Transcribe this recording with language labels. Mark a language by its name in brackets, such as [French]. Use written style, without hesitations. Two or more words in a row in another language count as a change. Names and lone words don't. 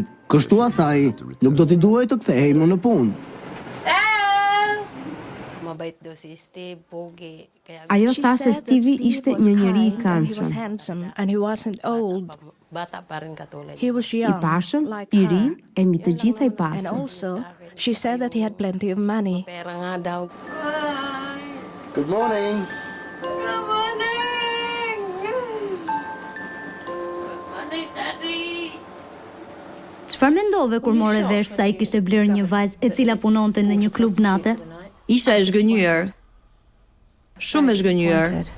[Albanian] Kështu asaj nuk do t'i duhej të kthehej më në punë. Ajo tha se Stevie ishte një njeri i këndshëm. I pashëm, i ri, e mbi të gjitha i pasur. [English] She said that he had plenty of money. Good morning. [Albanian] Çfarë mendove kur more vesh se ai kishte blerë një vajzë e cila punonte në një klub nate? Isha e zhgënjur. Shumë e zhgënjur.